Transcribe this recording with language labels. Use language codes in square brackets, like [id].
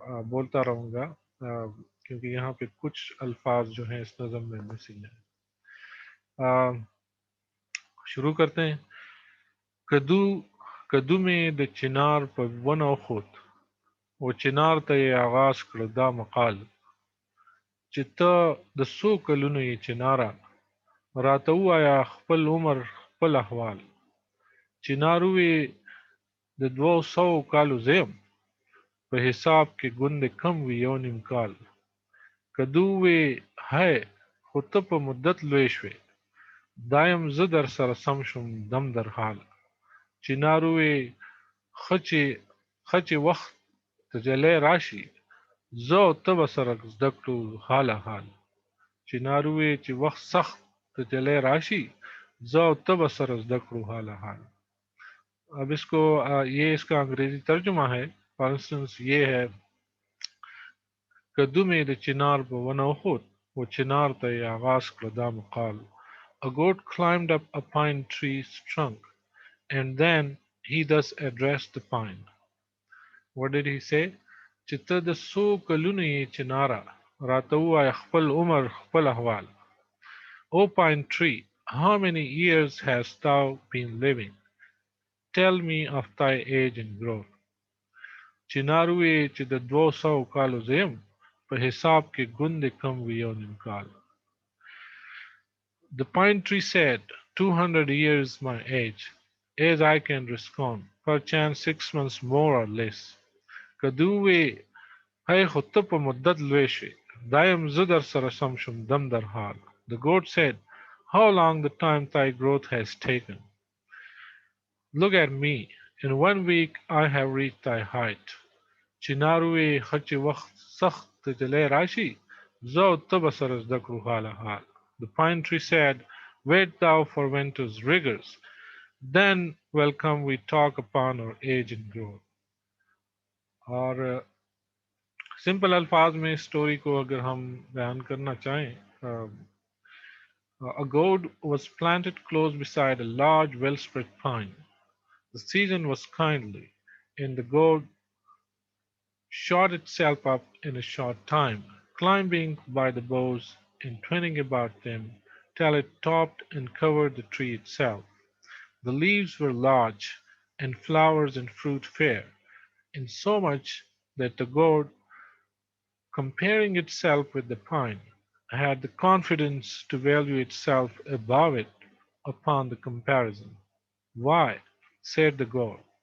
[ur] بولتا رہوں گا، کیونکہ یہاں پہ کچھ الفاظ جو ہیں اس نظم میں مسنگ ہیں۔ شروع کرتے ہیں۔ [ps] کدو کدو میں د چنار په ونه وخوت، و چنار ته یې آغاز کړ دا مقال، چې ته د څو کلونو یې چناره، راته ووایه خپل عمر خپل احوال. چنار ووی د 200 کالو زه یم، په حساب کې ګوندې کم وي یو نیم کال. کدو ووی هی خو ته په مدت لوی شوې، دا یم زه در سره سم شوم دم در حال. چنار ووی ښه چې وخت تجلی راشي، زه او ته به سره زده کړو حاله حال. چنار ووی چې وخت سخت تجلی راشي، زه او ته به سره زده کړو حاله حال. [ur] اب اس کو یہ اس کا انگریزی ترجمہ ہے۔ فار انسٹنس یہ ہے، [ps] کدو میں د چنار په ونه وخوت، و چنار ته یې آغاز کړ دا مقال. [en] A goat climbed up a pine tree's trunk, and then he thus addressed the pine. What did he say? [ps] چې ته د څو کلونو یې چناره، راته ووایه خپل عمر خپل احوال. [en] O pine tree, how many years hast thou been living? Tell me of thy age and growth. [ps] چنار وویې چې د 200 کالو زه یم، په حساب کې ګوندې کم وي یو نیم کال. [en] The pine tree said, 200 years my age, as I can respond, perchance 6 months more or less. [ps] کدو ووی هی خو ته په مدت لوی شوې، دا یم زه در سره سم شوم دم در حال. [en] The goat said, how long the time thy growth has taken. Look at me, in 1 week I have reached thy height. [ps] چنار ووی ښه چې وخت سخت تجلی راشي، زه او ته به سره زده کړو حاله حال. [en] The pine tree said, wait thou for winter's rigors, then welcome we talk upon our age and growth. [ur] اور سمپل الفاظ میں اس سٹوری کو اگر ہم بیان کرنا چاہیں، [en] a gourd was planted close beside a large well-spread pine. The season was kindly, and the gourd shot itself up in a short time, climbing by the boughs and twining about them till it topped and covered the tree itself. The leaves were large, and flowers and fruit fair, insomuch that the gourd, comparing itself with the pine, had the confidence to value itself above it upon the comparison. Why? said the god.